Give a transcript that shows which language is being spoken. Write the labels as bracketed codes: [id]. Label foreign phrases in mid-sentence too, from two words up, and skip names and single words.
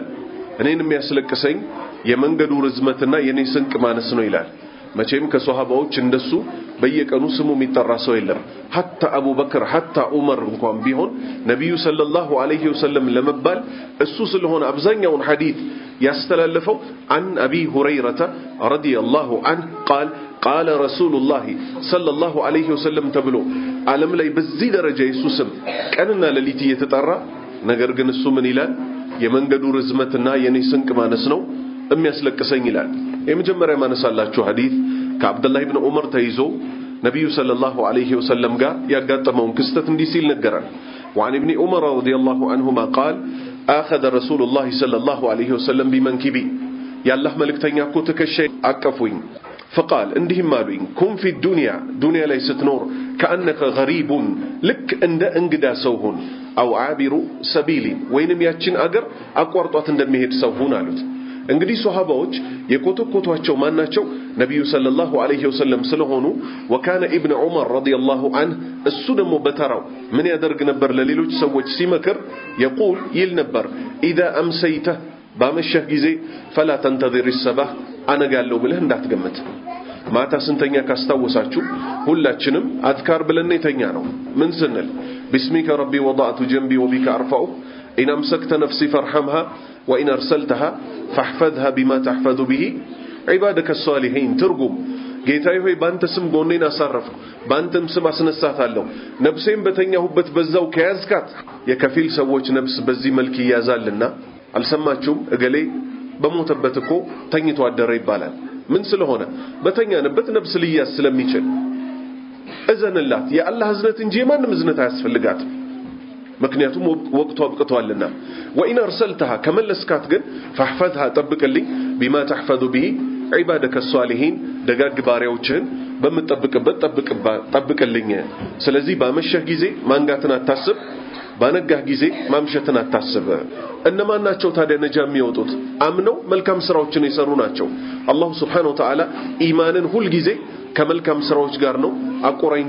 [am] እኔን የሚያስለቅሰኝ የመንገዱ ርዝመትና የኔ ስንቅ ማነስ ነው ይላል። መቼም ከሷሃባዎች እንደሱ በየቀኑ ስሙ የሚጠራ ሰው የለም። ሐታ አቡበክር ሐታ ዑመር እንኳን ቢሆን ነብዩ [ar] صلى الله عليه وسلم [am] ለመባል እሱ ስለሆነ አብዛኛውን ሐዲስ ያስተላለፈው [ar] عن ابي هريره رضي الله عنه قال قال رسول الله صلى الله عليه وسلم [am] ተብሎ ዓለም ላይ በዚህ ደረጃ ኢየሱስም ቀንና ሌሊት እየተጠራ ነገር ግን እሱ ምን ይላል? የመንገዱ ርዝመትና የኔ ስንቅ ማነስ ነው የሚያስለቅሰኝ ይላል። የመጀመሪያ ማነሳላችሁ ሐዲስ ከአብዱላህ ኢብኑ ዑመር ተይዞ ነብዩ [ar] صلى الله عليه وسلم [am] ጋር ያጋጠመውን ክስተት እንዲህ ሲል ነገራል። [ar] وعن ابن عمر رضي الله عنهما قال اخذ رسول الله صلى الله عليه وسلم بمنكبي يا الله [am] ملكتኛ እኮ ተከሸይ አቀፉኝ فقال እንዲህም አሉኝ [ar] كن في الدنيا [am] ዱንያ ላይ ስትኖር [ar] كأنك غريب [am] ልክ እንደ እንግዳ ሰው ሁን [ar] او عابر سبيل [am] ወይንም ያችን አገር አቋርጧት እንደሚሄድ ሰው ሁን አሉት። እንግዲህ ሱሐባዎች የኮተኮቷቸው ማናቸው? ነብዩ [ar] صلى الله عليه وسلم [am] ስለሆኑ [ar] وكان ابن عمر رضي الله عنه [am] እሱ ደግሞ በተራው ምን ያደርግ ነበር? ለሌሎች ሰዎች ሲመክር يقول ይል ነበር [ar] اذا امسيت [am] ባመሸህ ጊዜ [ar] فلا تنتظر الصباح [am] አነጋለሁ ብለህ እንዳትገምት። ማታ ስንተኛ ካስታወሳችሁ ሁላችንም አዝካር ብለን የተኛ ነው። ምን ስንል [ar] بسمك ربي وضعت جنبي وبك ارفع إن أمسكت نفسي فارحمها وإن أرسلتها فاحفظها بما تحفظ به عبادك الصالحين [am] ترجم ጌታዬ ሆይ ባንተ ስም ጎኔን አሳረፍኩ ባንተም ስም አስነሳታለሁ ነፍሴን በተኛሁበት በዛው ከያዝካት የከፊል ሰዎች ነፍስ በዚህ መልክ ይያዛልና አልሰማችሁም እገሌ በሞተበት እኮ ተኝቶ አደረ ይባላል። ምን ስለሆነ በተኛንበት ነፍስ ሊያዝ ስለሚችል እዘንላት የአላህ እዝነት እንጂ የማንም እዝነት አያስፈልጋትም። ምክንያቱም ወቅቱ አብቅቷልና [ar] وإن أرسلتها [am] ከመለስካት ግን فاحفظها ጠብቅልኝ [ar] بما تحفظ به عبادك الصالحين [am] ደጋግ ባሪያዎችህን በመጠብቅበት ጠብቅልኝ። ስለዚህ ባመሸህ ጊዜ ማንጋትን አታስብ፣ ባነጋህ ጊዜ ማምሸትን አታስብ። እነማን ናቸው ታዲያ ነጃ የሚወጡት? አምነው መልካም ስራዎችን የሰሩ ናቸው። አላህ [ar] سبحانه وتعالى [am] ኢማንን ሁሉ ጊዜ ከመልካም ስራዎች ጋር ነው አቆራኝቶ